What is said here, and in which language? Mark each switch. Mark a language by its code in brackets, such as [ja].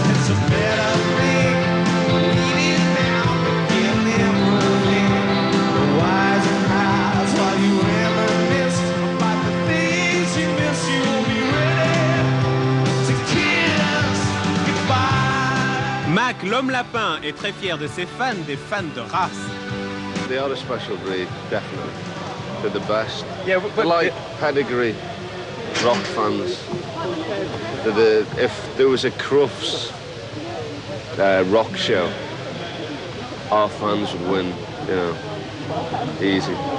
[en] It's a better thing, need it now, but give them money. The wise and highs while you reminisce about the things you miss, you won't be ready to kiss goodbye. [fr] Mac, l'homme lapin, est très fier de ses fans, des fans de race. [en] They are a special breed, definitely. They're the best. Yeah, They're like pedigree rock fans. If there was a Crufts rock show, our fans would win, you know, easy.